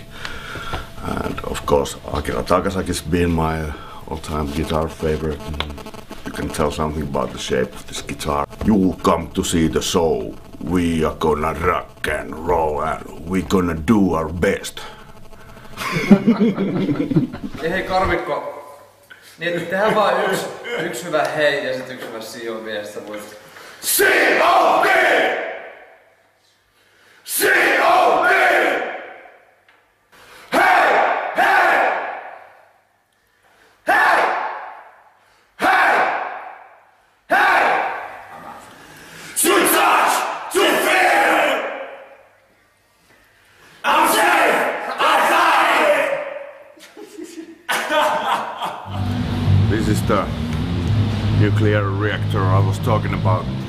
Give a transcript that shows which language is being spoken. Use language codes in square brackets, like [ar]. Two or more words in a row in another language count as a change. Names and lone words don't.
[en] And of course, Akira Takasaki's been my all-time guitar favorite. You can tell something about the shape of this guitar. You come to see the show. We are gonna rock and roll and we gonna do our best. [fi] Ja hei Karvikko, niin että tehdään vaan yksi hyvä hei ja sit yksi hyvä sijoin vielä, sä voit... [en] C.O.D! C.O.D! Hei! Hei! Hei! Hei! Hei! To touch! To feel! I'm safe! I'm fine! This is the nuclear reactor I was talking about.